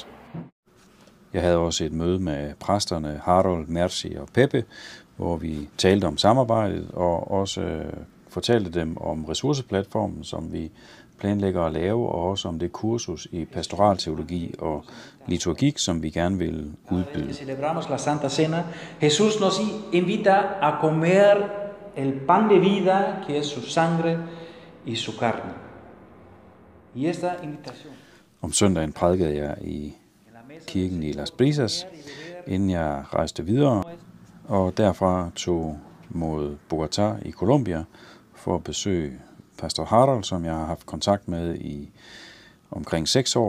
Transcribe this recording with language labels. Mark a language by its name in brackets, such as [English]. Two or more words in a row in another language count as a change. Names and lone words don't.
[Danish] Jeg havde også et møde med præsterne Harold, Merci og Pepe, hvor vi talte om samarbejdet og også fortalte dem om ressourceplatformen, som vi planlægger at lave, og også om det kursus i pastoralteologi og liturgik, som vi gerne vil udbyde. [Spanish] Celebramos la Santa Cena. Jesús nos invita a comer el pan de vida, que es su sangre y su carne. Y esta invitación. [Danish] Om søndagen prædikede jeg i kirken i Las Brisas, inden jeg rejste videre, og derfra tog mod Bogotá i Colombia for at besøge pastor Harold, som jeg har haft kontakt med i omkring 6 år.